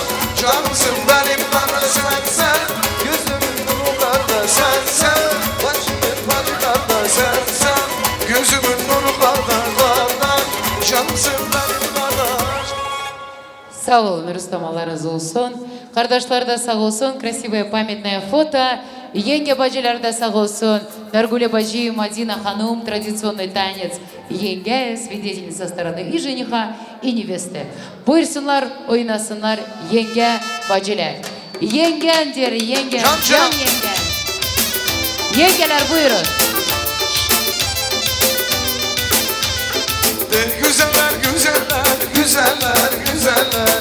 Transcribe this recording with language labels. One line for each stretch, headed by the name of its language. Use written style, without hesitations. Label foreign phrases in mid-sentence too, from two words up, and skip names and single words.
Turkish: Canımsın benim kardeş sen, gözümün nuru kardeş sen, başımın tacı kardeş sen, gözümün nuru kardeş kardeş. Canımsın benim kardeş. Sağ olun Rüstem, Allah razı olsun. Kardeşler de sağ olsun.
Russian: Красивое памятное фото.
Turkish: Yenge bacılar da sağ olsun.
Russian: Наргуля баджи, Мадина Ханум, традиционный танец. Yenge, свидетель со стороны и жениха, и невесты.
Turkish: Buyursunlar, oynasınlar yenge bacılar. Yengendir, yenge. Can, can. Yenge. Yengeler buyurun. Güzeller, güzeller, güzeller, güzeller.